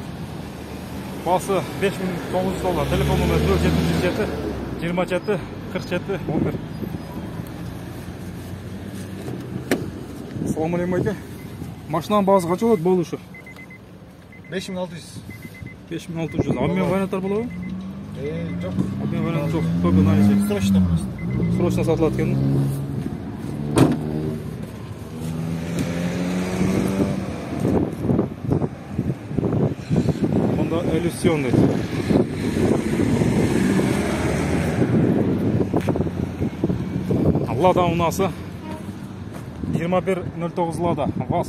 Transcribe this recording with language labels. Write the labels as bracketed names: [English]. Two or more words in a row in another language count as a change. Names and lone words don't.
[Kazakh] Басы $5.900, телефон номер 0707 27 47 11. Ассалаумағалейкум. Машинаның бағасы қанша болады болушы? 5600. 5600. Обмен варианттар болады ма? Жоқ. [Russian] Обмен варианты [Kazakh] жоқ. [Russian] Только наличие. Срочно просто. [Kazakh] Срочно сатылады екен. Honda Elysion дейді. Лада Унасы 2109 Лада ВАЗ.